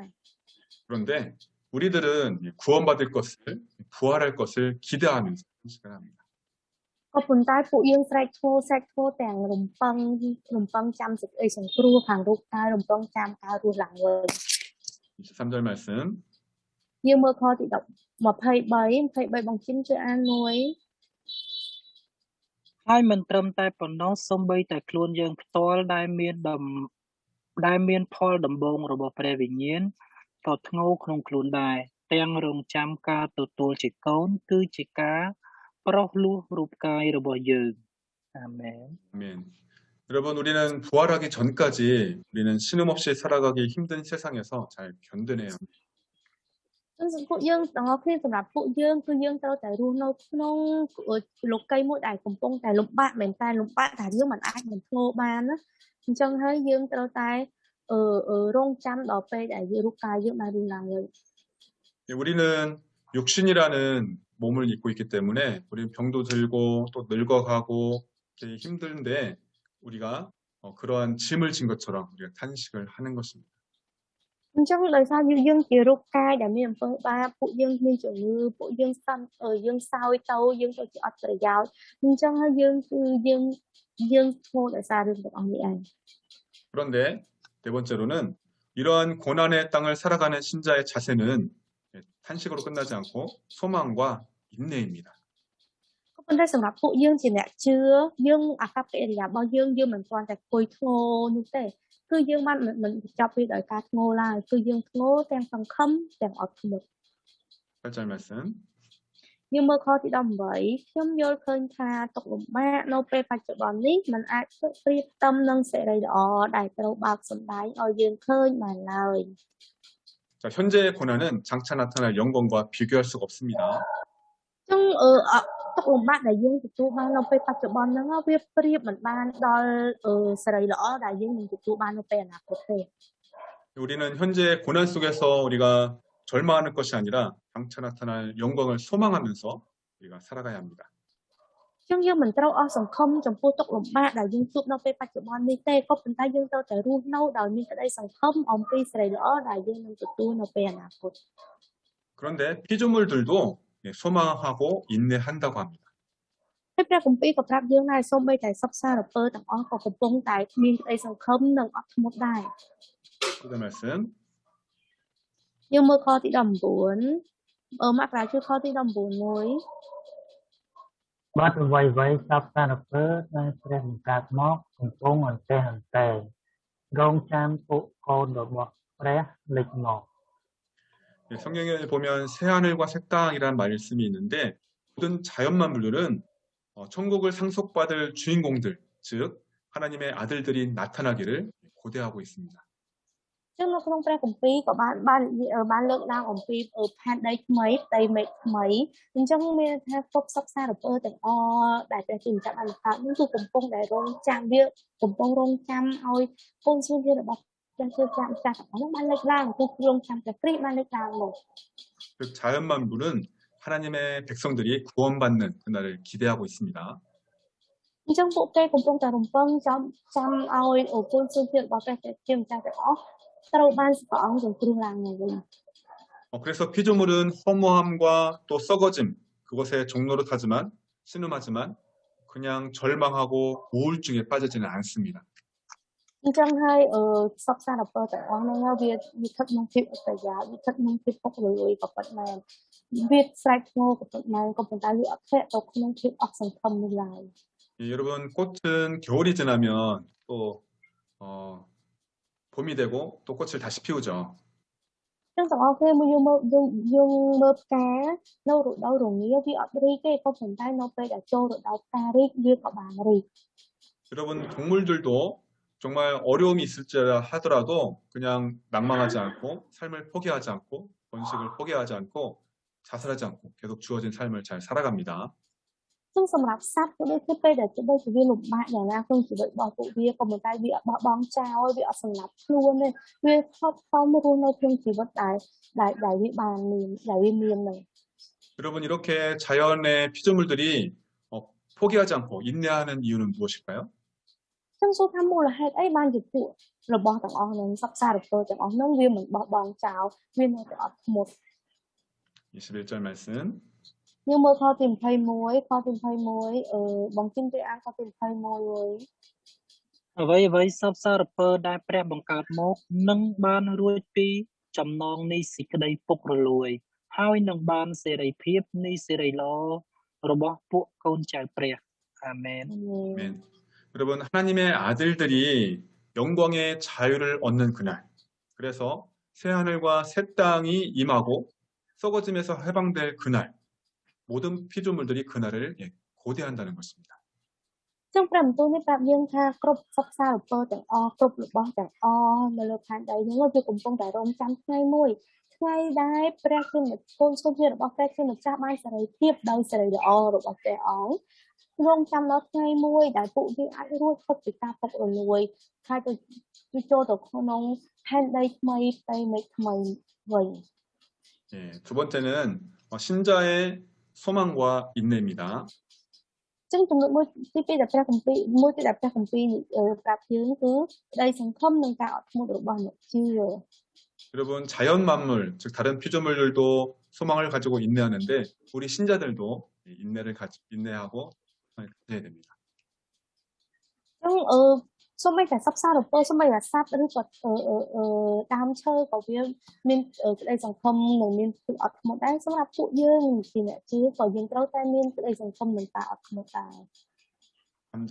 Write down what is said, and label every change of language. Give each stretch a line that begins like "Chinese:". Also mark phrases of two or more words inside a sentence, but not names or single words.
Korean: 그런데 우리들은 구원받을 것을 부활할 것을 기대하면서 탄식을 합니다.
Khmer: ក៏ប៉ុន្តែពួកយើងស្រែកធ្ងោទាំងរំពឹងចាំសេចក្តីសង្គ្រោះខាងរូបកាយរំពឹងចាំការរស់ឡើងវិញ
Korean: 23절 말씀
Khmer: យើងមើលខទី23បងជិនជួយអានមួយ ហើយមិនត្រឹមតែប៉ុណ្ណោះសូម្បីតែខ្លួនយើងផ្ទាល់ដែលមានផលដំបូងរបស់ព្រះវិញ្ញាណក៏ធ្ងោក្នុងខ្លួនដែរទាំងរងចាំការទទួលជាកូនគឺជាការប្រោះលោះរូបកាយរបស់យើងអាមែន
Korean: 아멘. 여러분 우리는 부활하기 전까지 우리는 신음 없이 살아가기 힘든 세상에서 잘 견뎌내야 합니다.
Khmer: ពួកយើងទាំងអស់គ្នាសម្រាប់ពួកយើងគឺយើងត្រូវតែរស់នៅក្នុងលោកីមួយដែលកំពុងតែលំបាកមែនតែលំបាកតែយើងមិនអាចមិនធ្ងោបានណាអញ្ចឹងហើយយើងត្រូវតែរងចាំដល់ពេលដែលរូបកាយយើងបានរស់ឡើងវិញ
Korean: 우리는 육신이라는 몸을 입고 있기 때문에 우리는 병도 들고 또 늙어가고 힘든데 우리가 그러한 짐을 진 것처럼 우리가 탄식을 하는 것입니다.
Khmer: អញ្ចឹងដោយសារយើងជារូបកាយដែលមានអំពើបាបពួកយើងមានជំងឺពួកយើងយើងសោយទៅយើងទៅជាអត់ប្រយោជន៍អញ្ចឹងហើយយើងធ្ងោដោយសាររឿងទាំងអស់នេះឯង
Korean: 그런데 네 번째로는 이러한 고난의 땅을 살아가는 신자의 자세는 탄식으로 끝나지 않고 소망과 인내입니다.
Khmer: ក៏ប៉ុន្តែសម្រាប់ពួកយើងជាអ្នកជឿយើងអាកប្បកិរិយារបស់យើងមិនគ្រាន់តែគួយធ្ងោនោះទេគឺយើងបានមិនចាប់ពីដោយការធ្ងោឡើយគឺយើងធ្ងោទាំងសង្ឃឹមទាំងអត់ធ្មត់
Korean: 8절 말씀
Khmer: យើងមើលខទី18ខ្ញុំយល់ឃើញថាទុកលំបាកនៅពេលបច្ចុប្បន្ននេះมันអាចប្រៀបផ្ទឹមនឹងសេរីល្អដែលត្រូវបើកសម្ដែងឲ្យយើងឃើញបានឡើយ
Korean: 자, 현재의 고난은 장차 나타날 영광과 비교할 수가 없습니다.
Khmer: ចឹងទុកលំបាកដែលយើងទទួលបាននៅពេលបច្ចុប្បន្នហ្នឹងវាប្រៀបមិនបានដល់សេរីល្អដែលយើងនឹងទទួលបាននៅពេលអនាគតទេ
Korean: 우리는 현재 고난 속에서 우리가 절망하는 것이 아니라 장차 나타날 영광을 소망하면서 우리가 살아가야 합니다.
Khmer: ចឹងយើងមិនត្រូវអស់សង្ឃឹមចំពោះទុកលំបាកដែលយើងជួបនៅពេលបច្ចុប្បន្ននេះទេក៏ប៉ុន្តែយើងត្រូវតែរស់នៅដោយមានក្តីសង្ឃឹមអំពីសេរីល្អដែលយើងនឹងទទួលនៅពេលអនាគត
Korean: 그런데 피조물들도 소망하고 인내한다고 합니다.
Khmer: ហើយព្រះគម្ពីរក៏ប្រាប់យើងដែរសូម្បីតែសពសារពើទាំងអស់ក៏កំពុងតែមានក្តីសង្ឃឹមនិងអត់ធ្មត់ដែរ
Korean: 그 말씀
Khmer: យើងមើលខទី19មកប្រាជ្ញខទី19មួយ បាត់អ្វីៗសពសារពើដែលព្រះបង្កើតមកកំពុងអន្ទះអន្ទែរងចាំពួកកូនរបស់ព្រះលេចមក
Korean: 성경에 보면 새하늘과 새 땅이라는 말씀이 있는데 모든 자연 만물들은 천국을 상속받을 주인공들, 즉 하나님의 아들들이 나타나기를 고대하고 있습니다.
Khmer: ចឹងនៅក្នុងព្រះគម្ពីរក៏បានលើកឡើងអំពីផែនដីថ្មីផ្ទៃមេឃថ្មីអញ្ចឹងមានថាគ្រប់សពសារពើទាំងអស់ដែលព្រះជាម្ចាស់បានបង្កើតនោះគឺកំពុងតែរងចាំឲ្យកូនស្រីរបស់ព្រះជាម្ចាស់ទាំងអស់នោះបានលេចឡើងគឺរងចាំព្រះគ្រីស្ទបានលេចឡើងមក
Korean: 즉 자연 만물은 하나님의 백성들이 구원받는 그날을 기대하고 있습니다.
Khmer: អញ្ចឹងពួកគេកំពុងតែរំពឹងចាំឲ្យគុណសុភាពរបស់ព្រះជាម្ចាស់ទាំងអស់ត្រូវបានព្រះអង្គសង្គ្រោះឡើងមកវិញ
Korean: 그래서 피조물은 허무함과 또 썩어짐, 그것에 종노릇하지만, 신음하지만, 그냥 절망하고 우울증에 빠지지는 않습니다.
Khmer: អញ្ចឹងហើយសពសារពើទាំងអស់ហ្នឹងវាស្ថិតក្នុងភាពអត្តយាវាស្ថិតក្នុងភាពពុករលួយក៏ពិតមែនវាស្រែកធ្ងោក៏ពិតមែនក៏ប៉ុន្តែវាអត់ធ្លាក់ទៅក្នុងភាពអស់សង្ឃឹមនោះឡើយ
Korean: 예, 여러분, 꽃은 겨울이 지나면 또, 봄이 되고 또 꽃을 다시 피우죠.
Khmer: អញ្ចឹងទាំងអស់គ្នាយើងមើលផ្កានៅរដូវរងាវាអត់រីកទេក៏ប៉ុន្តែនៅពេលដែលចូលរដូវផ្ការីកវាក៏បានរីក
Korean: 여러분, 동물들도 정말 어려움이 있을지 하더라도 그냥 낙망하지 않고 삶을 포기하지 않고 번식을 포기하지 않고 자살하지 않고 계속 주어진 삶을 잘 살아갑니다.
Khmer: ซึ่งសម្រាប់សត្វក៏ដូចជាពេលដែលទោះបីជាវាលំបាកយ៉ាងណាក្នុងជីវិតរបស់ពួកវាក៏ប៉ុន្តែវាអត់បោះបង់ចោលវាអត់សម្លាប់ខ្លួនទេវាខំខំរស់នៅក្នុងជីវិតដែលវាបានមានដែលវាមាននឹង
Korean: 여러분, 이렇게 자연의 피조물들이 포기하지 않고 인내하는 이유는 무엇일까요?
Khmer: ចឹងសួរថាមូលហេតុអីបានជាពួករបស់ទាំងអស់នឹងសពសារពើទាំងអស់នឹងវាមិនបោះបង់ចោលវានៅតែអត់ធ្មត់
Korean: 21절 말씀.
Khmer: យើងមើលខទី21ខទី21បងជិនទៅអានខទី21 អ្វីសពសារពើដែលព្រះបង្កើតមកនឹងបានរួចពីចំណងនៃសេចក្តីពុករលួយហើយនឹងបានសេរីភាពនៃសេរីល្អរបស់ពួកកូនចៅព្រះអាមែន
Korean: 아멘. 여러분, 하나님의 아들들이 영광의 자유를 얻는 그날, 그래서 새하늘과 새 땅이 임하고 썩어짐에서 해방될 그날, 모든 피조물들이 그날을 고대한다는 것입니다.
Khmer: ចឹងព្រះបន្ទូលនេះប្រាប់យើងថាគ្រប់សពសារពើទាំងអស់គ្រប់របស់ទាំងអស់នៅលើផែនដីនេះវាកំពុងតែរងចាំថ្ងៃមួយថ្ងៃដែលព្រះជាកូនសុភាពរបស់ព្រះជាម្ចាស់បានសេរីភាពដោយសេរីល្អរបស់ព្រះអង្គរងចាំដល់ថ្ងៃមួយដែលពួកវាអាចរួចផុតពីការពុករលួយហើយទៅចូលទៅក្នុងផែនដីថ្មីផ្ទៃមេឃថ្មីវិញ
Korean: 예, 두 번째는 신자의 소망과 인내입니다.
Khmer: ចឹងចំណុចមួយទី2ដែលព្រះគម្ពីរប្រាប់យើងគឺក្តីសង្ឃឹមនិងការអត់ធ្មត់របស់អ្នកជឿ
Korean: 여러분, 자연 만물, 즉 다른 피조물들도 소망을 가지고 인내하는데 우리 신자들도 인내하고 가져야 됩니다.
Khmer: ចឹងសូម្បីតែសពសារពើសូម្បីតែសត្វឬក៏ដើមឈើក៏វាមានក្តីសង្ឃឹមនិងមានភាពអត់ធ្មត់ដែរសម្រាប់ពួកយើងជាអ្នកជឿក៏យើងត្រូវតែមានក្តីសង្ឃឹមនិងការអត់ធ្មត់ដែរ
Korean: 3절.